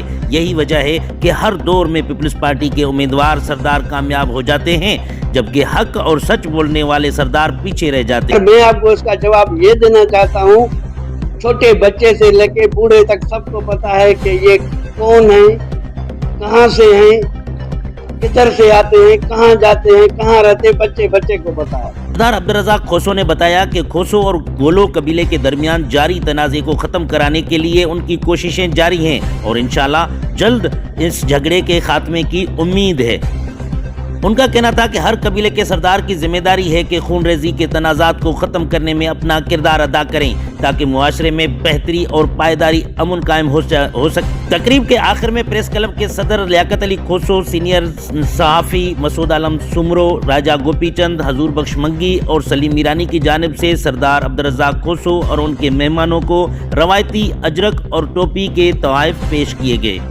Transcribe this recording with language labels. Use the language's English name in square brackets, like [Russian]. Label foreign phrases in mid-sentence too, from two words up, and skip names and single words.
[Urdu] یہی وجہ ہے کہ ہر دور میں پیپلز پارٹی کے امیدوار سردار کامیاب ہو جاتے ہیں، جبکہ حق اور سچ بولنے والے سردار پیچھے رہ جاتے ہیں. میں آپ کو اس کا جواب یہ دینا چاہتا ہوں، چھوٹے بچے سے لے کے بوڑھے تک سب کو پتا ہے کہ یہ کون ہے، کہاں سے ہیں، کدھر سے آتے ہیں، کہاں جاتے ہیں، کہاں رہتے ہیں، بچے کو پتا ہے. سردار عبدالرزاق کھوسو نے بتایا کہ کھوسو اور گولو قبیلے کے درمیان جاری تنازعے کو ختم کرانے کے لیے ان کی کوششیں جاری ہیں اور انشاءاللہ جلد اس جھگڑے کے خاتمے کی امید ہے. ان کا کہنا تھا کہ ہر قبیلے کے سردار کی ذمہ داری ہے کہ خون ریزی کے تنازعات کو ختم کرنے میں اپنا کردار ادا کریں تاکہ معاشرے میں بہتری اور پائیداری امن قائم ہو سکے. تقریب کے آخر میں [English] press club [Urdu] کے صدر لیاقت علی کھوسو، سینیئر صحافی مسعود عالم سومرو, راجہ گوپی چند، حضور بخش منگی اور سلیم میرانی کی جانب سے سردار عبدالرزاق کھوسو اور ان کے مہمانوں کو روایتی اجرک اور ٹوپی کے تحفے پیش کیے گئے.